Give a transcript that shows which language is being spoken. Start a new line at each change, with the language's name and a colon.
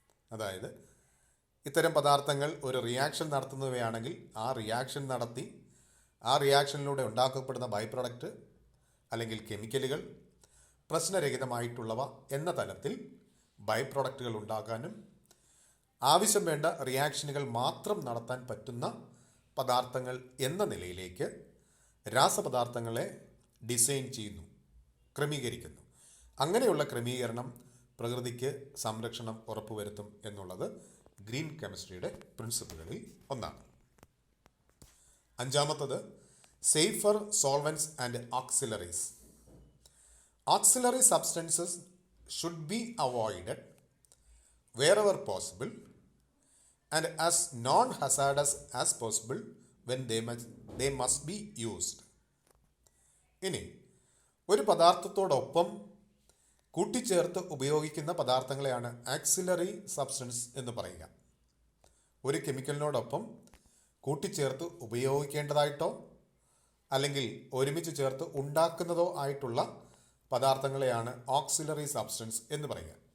Malayalam: അതായത് ഇത്തരം പദാർത്ഥങ്ങൾ ഒരു റിയാക്ഷൻ നടത്തുന്നവയാണെങ്കിൽ ആ റിയാക്ഷൻ നടത്തി ആ റിയാക്ഷനിലൂടെ ഉണ്ടാക്കപ്പെടുന്ന ബൈ പ്രൊഡക്റ്റ് അല്ലെങ്കിൽ കെമിക്കലുകൾ പ്രശ്നരഹിതമായിട്ടുള്ളവ എന്ന തലത്തിൽ ബൈ പ്രൊഡക്റ്റുകൾ ഉണ്ടാക്കാനും ആവശ്യം വേണ്ട റിയാക്ഷനുകൾ മാത്രം നടത്താൻ പറ്റുന്ന പദാർത്ഥങ്ങൾ എന്ന നിലയിലേക്ക് രാസപദാർത്ഥങ്ങളെ ഡിസൈൻ ചെയ്യുന്നു, ക്രമീകരിക്കുന്നു. അങ്ങനെയുള്ള ക്രമീകരണം പ്രകൃതിക്ക് സംരക്ഷണം ഉറപ്പുവരുത്തും എന്നുള്ളത് ഗ്രീൻ കെമിസ്ട്രിയുടെ പ്രിൻസിപ്പിളുകളിൽ ഒന്നാണ്. അഞ്ചാമത്തത്
English: Safer solvents and auxiliaries. Auxiliary substances should be avoided wherever possible and as non-hazardous as possible when they must be used.
Malayalam: ഇനി ഒരു പദാർത്ഥത്തോടൊപ്പം കൂട്ടിച്ചേർത്ത് ഉപയോഗിക്കുന്ന പദാർത്ഥങ്ങളെയാണ് ആക്സിലറി സബ്സ്റ്റൻസ് എന്ന് പറയുക. ഒരു കെമിക്കലിനോടൊപ്പം കൂട്ടിച്ചേർത്ത് ഉപയോഗിക്കേണ്ടതായിട്ടോ അല്ലെങ്കിൽ ഒരുമിച്ച് ചേർത്ത് ഉണ്ടാക്കുന്നതോ ആയിട്ടുള്ള പദാർത്ഥങ്ങളെയാണ് ഓക്സിലറി സബ്സ്റ്റൻസ് എന്ന് പറയുക.